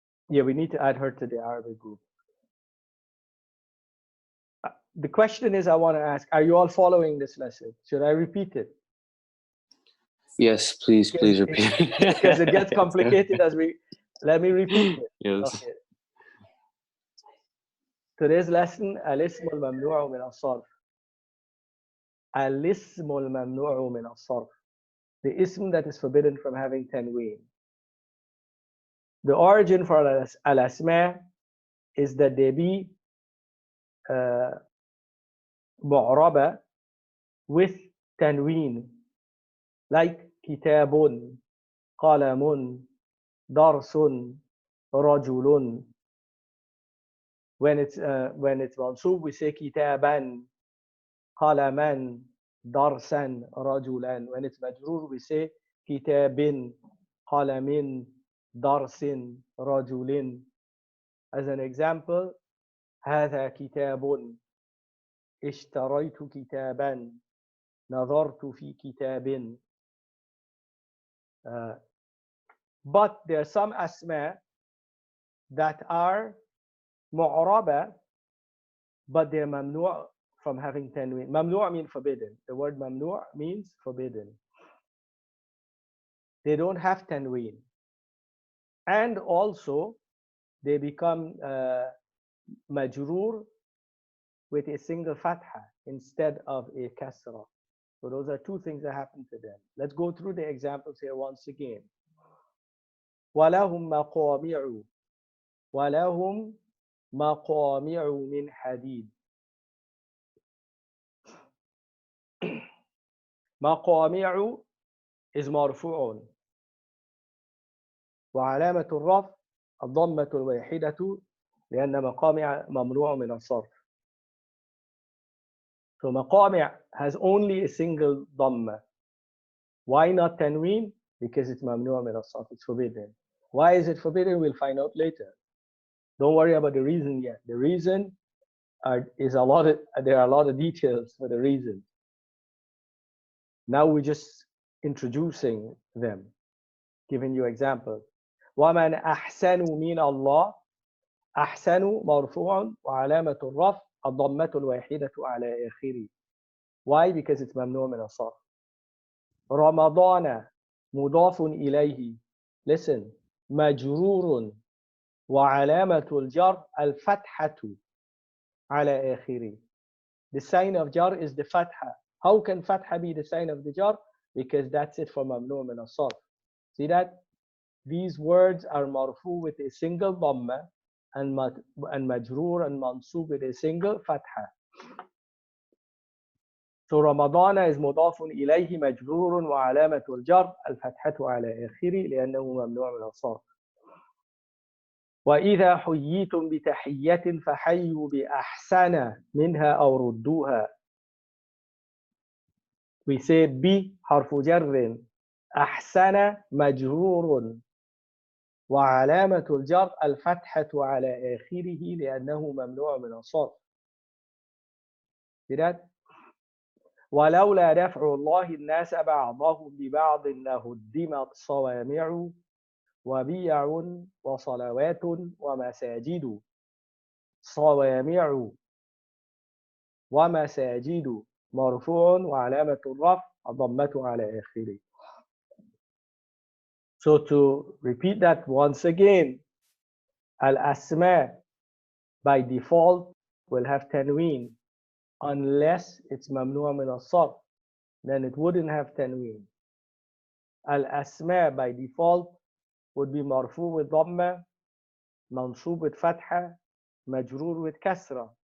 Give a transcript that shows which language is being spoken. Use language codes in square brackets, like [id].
[en] Yeah, we need to add her to the Arabic group. The question is, I want to ask, are you all following this lesson? Should I repeat it? Yes, please repeat it. Because it gets complicated as we, let me repeat it. Yes. Okay. Today's lesson, [ar] الاسم الممنوع من الصرف. الاسم الممنوع من الصرف. [en] The ism that is forbidden from having tanween. The origin for al-asma is that they be mu'raba with tanween, like kitabun, qalamun, darsun, rajulun. When it's mansub, we say kitaban, qalaman, darsan, rajulan. When it's majrur, we say kitabin, qalamin, darsin, rajulin. As an example, [ar] هذا كتاب، اشتريت كتابا، نظرت في كتاب. [en] But there are some asma that are mu'raba, but they're mamnu' from having tanween. Mamnu' means forbidden. The word mamnu' means forbidden. They don't have tanween. And also, they become majroor with a single fatha instead of a kasra. So those are two things that happen to them. Let's go through the examples here once again. [ar] وَلَهُمْ مَقَامِعُ وَلَهُمْ مَقَامِعُ مِنْ حَدِيدٍ. مقامع [en] is [ar] مرفوع وعلامة الرفع الضمة الواحدة لأن مقامع ممنوع من الصرف. [en] So مقامع has only a single ضمة. Why not tanween? Because it's ممنوع من الصرف. It's forbidden. Why is it forbidden? We'll find out later. Don't worry about the reason yet. The reason there are a lot of details for the reason. Now we're just introducing them, giving you examples. [ar] وَمَنْ أَحْسَنُ مِنَ اللَّهِ. أحسن مرفوع وعلامة الرفع الضمة الواحدة على آخره. [en] Why? Because it's ممنوع من الصرف. [ar] رمضان مضاف إليه. [en] Listen. [ar] مجرور وعلامة الجر الفتحة على آخره. [en] The sign of jar is the fatha. How can fatha be the sign of the jar? Because that's it for ممنوع من الصرف. See that? These words are marfu with a single dhamma and majroor and mansub with a single fatha. So Ramadana is [ar] مضاف إليه مجرور وعلامة الجر الفتحة على آخره لأنه ممنوع من الصرف. وإذا حييتم بتحية فحيوا بأحسن منها أو ردوها. [en] We say [ar] ب حرف جر أحسن مجرور وعلامة الجر الفتحة على آخره لأنه ممنوع من الصرف. ولولا دفع الله الناس بعضهم ببعض لهدمت صوامع وبيع وصلوات ومساجد. صوامع ومساجد مرفوع وعلامة الرفع الضمة على آخره. [en] So to repeat that once again, al-asma by default will have tanween unless it's mamnu' min as-sarf, then it wouldn't have tanween. Al-asma by default would be marfu with dhamma, mansub with fatha, majroor with kasra.